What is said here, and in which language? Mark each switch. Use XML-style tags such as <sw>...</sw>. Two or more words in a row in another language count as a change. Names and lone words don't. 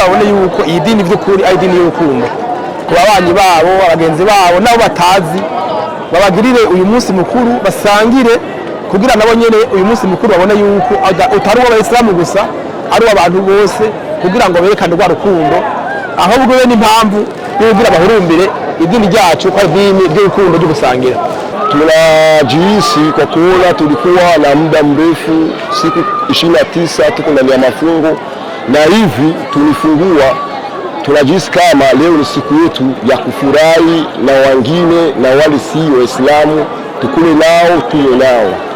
<rn>babone yuko iyi dini by'ukuri ari idini y'urukundo ku babanyi babo, abagenzi babo nabo batazi, babagirire uyu munsi mukuru basangire, kugira nabo nyene uyu munsi mukuru babone yuko utari uw'Abayisilamu gusa, ari uw'abantu bose, kugira ngo berekane rwa rukundo, ahubwo we n'impamvu kugira bahurumbire idini ryacu kwa dini ry'urukundo ryo gusangira.</rn> <sw>Tunajihisi kwa kuona tulikuwa na muda mrefu, siku 29 tuko ndani ya mafungo, na hivi tulifungua. Tunajihisi kama leo ni siku yetu ya kufurahi na wengine na wale si Waislamu, tukule nao tunywe nao.</sw>